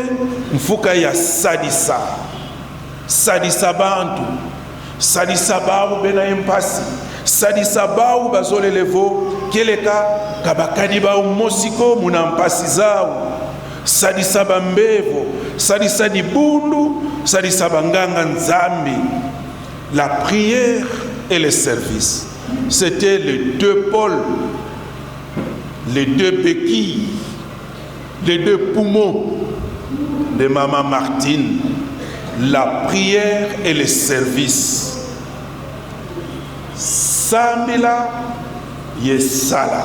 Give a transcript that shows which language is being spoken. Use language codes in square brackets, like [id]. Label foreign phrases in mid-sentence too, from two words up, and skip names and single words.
[kg] mfuka ya sadisa sadisa bantu sadisa babu bena empasi sadisa babu bazole levo keleka kabakadi ba mosiko muna mpasi zao sadisa bambevo sadisa dibundu sadisa banganga nzambi [fr] la prière et le service c'était les deux pôles les deux béquilles les deux poumons de maman Martine la prière et le service [kg] Sambila Yesala.